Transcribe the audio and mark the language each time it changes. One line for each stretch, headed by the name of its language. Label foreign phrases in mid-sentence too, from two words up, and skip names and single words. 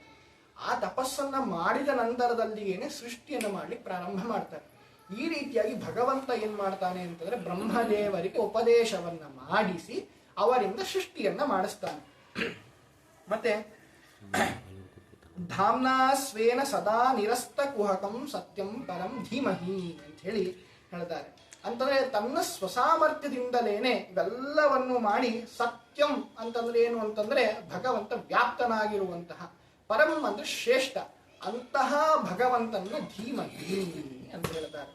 Kannada: ಆ ತಪಸ್ಸನ್ನ ಮಾಡಿದ ನಂತರದಲ್ಲಿಯೇನೆ ಸೃಷ್ಟಿಯನ್ನು ಮಾಡ್ಲಿಕ್ಕೆ ಪ್ರಾರಂಭ ಮಾಡ್ತಾರೆ. ಈ ರೀತಿಯಾಗಿ ಭಗವಂತ ಏನ್ ಮಾಡ್ತಾನೆ ಅಂತಂದ್ರೆ ಬ್ರಹ್ಮದೇವರಿಗೆ ಉಪದೇಶವನ್ನ ಮಾಡಿಸಿ ಅವರಿಂದ ಸೃಷ್ಟಿಯನ್ನ ಮಾಡಿಸ್ತಾನೆ.
Sanskrit: ಮತ್ತೆ ಧಾಮ್ನಾ ಸ್ವೇನ ಸದಾ ನಿರಸ್ತ ಕುಹಕಂ ಸತ್ಯಂ ಪರಂ ಧೀಮಹಿ
Kannada: ಅಂತ ಹೇಳಿ ಹೇಳ್ತಾರೆ. ಅಂತಂದ್ರೆ ತನ್ನ ಸ್ವಸಾಮರ್ಥ್ಯದಿಂದಲೇನೆ ಇವೆಲ್ಲವನ್ನು ಮಾಡಿ, ಸತ್ಯಂ ಅಂತಂದ್ರೆ ಏನು ಅಂತಂದ್ರೆ ಭಗವಂತ ವ್ಯಾಪ್ತನಾಗಿರುವಂತಹ, ಪರಂ ಅಂದ್ರೆ ಶ್ರೇಷ್ಠ, ಅಂತಹ ಭಗವಂತನ ಧೀಮಹಿ ಅಂತ ಹೇಳ್ತಾರೆ.